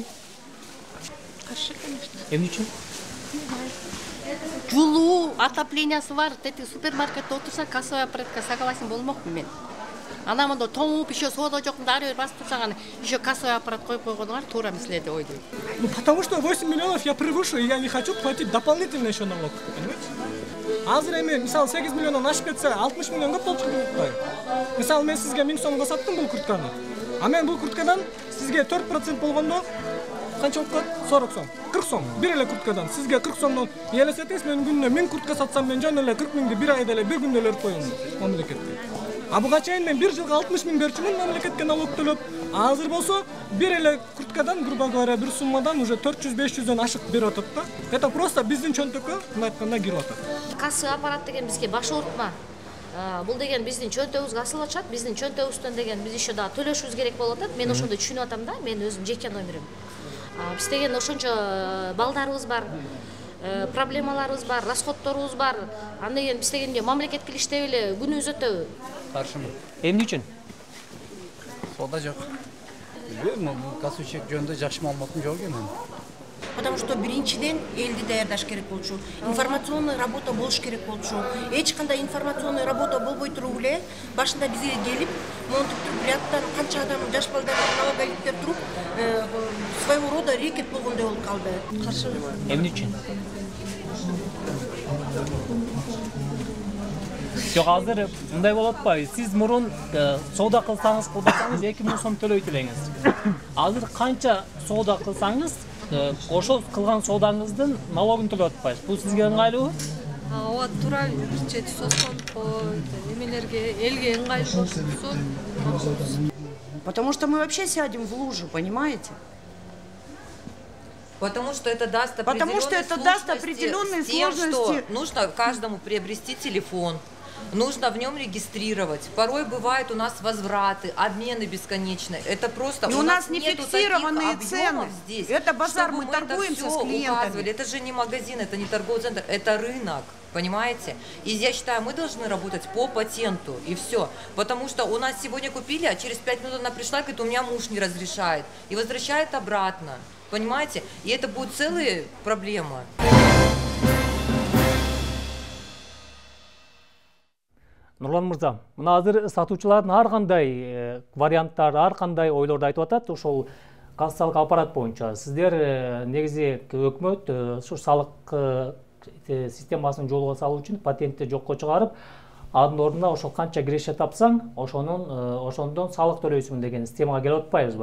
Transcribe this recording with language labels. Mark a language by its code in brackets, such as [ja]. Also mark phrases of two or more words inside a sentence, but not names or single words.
[ky] Каршы, конечно. Эмне үчүн? Жулуу, отоплениясы бар. Тети супермаркетте отурса, кассовый аппаратка согласен болмокмун мен. Ана мондо тоңуп, еще соода жок, ары бери басып турсаң, еще кассовый аппарат коюп койгонуңар туура эмес эле деп ойлойм. [ru] Ну, потому что 8 миллионов я превышу, и я не хочу платить дополнительно еще налог, понимаете? [ky] Азыр эми, мисалы, 8 миллиондан ашып кетсе, 60 миллионго болчу деп атпайбы? Мисалы, мен сизге 1000 сомго саттым бул куртканы. А мен бул курткадан сизге 4% болгондо канча болуп калат? 40 сом. 40 сом. Бир эле курткадан сизге 40 сомдон элестетиңиз, мен күнүнө 1000 куртка сатсам, мен жөн эле 40 миңди бир айда эле бир күндө эле коюм мамлекетке. А буга чейин мен бир жылга 60 миң берчүмүн мамлекетке налог төлөп. Азыр болсо бир эле курткадан, [ru] грубо говоря, [ky] бир суммадан уже 400-500дөн ашык берип атат да. [ru] Это просто [ky] биздин чөнтөккө мындай айтканда кирип атат. Кассовый аппарат деген бизге баш оорутма. Бул деген биздин чөнтөгүбүзгө асылып атышат. Биздин чөнтөгүбүздөн деген биз еще да төлөшүбүз керек болуп атат. Мен ошондой түшүнүп атам да. Мен өзүм жеке номерим. Биз деген ошончо балдарыбыз бар, проблемаларыбыз бар, расходторубуз бар. Анда деген биз дегенде мамлекетке иштеп эле күнүбүз өтөбү. Каршымын. Эмне үчүн? Соода жок. Билбейм, кассучек жөнүндө жакшы маалыматым жок экен. [ru] Потому что [ky] биринчиден элди даярдаш керек болчу. [ru] Информационный работа [ky] болуш керек болчу. Эч кандай [ru] информационный работа [ky] болбой туруп эле башында бизге келип, монтип туруп, рядтан канча адам, жаш балдар, налоговиктер туруп, [ru] своего рода [ky] рекет болгондой болуп калды. Каршы. Эмне үчүн? Жок, азыр мындай болуп атпайбы? Сиз мурун соода кылсаңыз, 2000 сом төлөйт элеңиз. Азыр канча соода кылсаңыз, ошол кылган соодаңыздын налогун төлөп атпайсыз. Бул сизге ыңгайлуубу? Ооба, туура бир соскон эмелерге, элге ыңгайлуу болсун. [ru] Потому что мы вообще сядем в лужу, понимаете? Потому что это даст определенные сложности. Что нужно каждому приобрести телефон, нужно в нем регистрировать. Порой бывают у нас возвраты, обмены бесконечные. Это просто у нас не фиксированные цены. Здесь, это базар, мы торгуемся с клиентами. Это же не магазин, это не торговый центр, это рынок. Понимаете? И я считаю, мы должны работать по патенту, и все. Потому что у нас сегодня купили, а через 5 минут она пришла, говорит, у меня муж не разрешает. И возвращает обратно. Понимаете? И это будет целая проблема. [ky] Нурлан мырза, мына азыр сатуучулардын ар кандай варианттары, ар кандай ойлорду айтып атат ошол кассалык аппарат боюнча. Сиздер негизи өкмөт ушу салык системасын жолго салуу үчүн патентти жокко чыгарып, анын ордуна ошол канча киреше тапсаң, ошондон салык төлөйсүң деген системага келип атпайбызбы?